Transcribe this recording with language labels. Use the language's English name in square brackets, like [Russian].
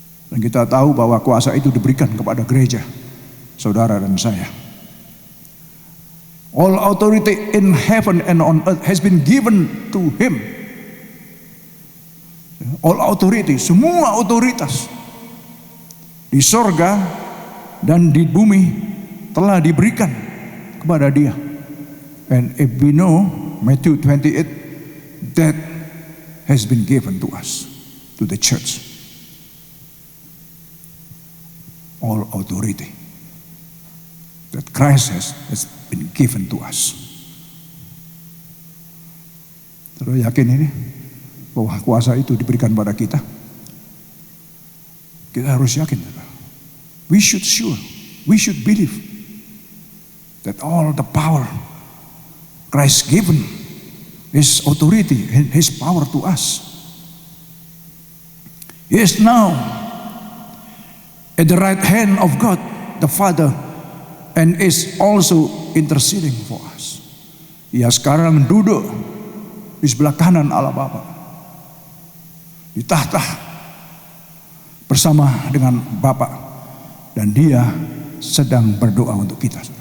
[Indonesian] Dan kita tahu bahwa kuasa itu diberikan kepada gereja, saudara dan saya. [English] All authority in heaven and on earth has been given to him. All authority, [Indonesian] semua otoritas di sorga dan di bumi telah diberikan kepada dia. [English] And if we know Matthew 28, that has been given to us, to the church. All authority that Christ has been given to us. [Indonesian] Terus yakin ini bahwa kuasa itu diberikan pada kita? Kita harus yakin. [English] We should believe that all the power Christ given, His authority, His power to us. He is now at the right hand of God the Father, and is also interceding for us. [Indonesian] Ia sekarang duduk di sebelah kanan Allah Bapa, di tahta bersama dengan Bapa, dan dia sedang berdoa untuk kita.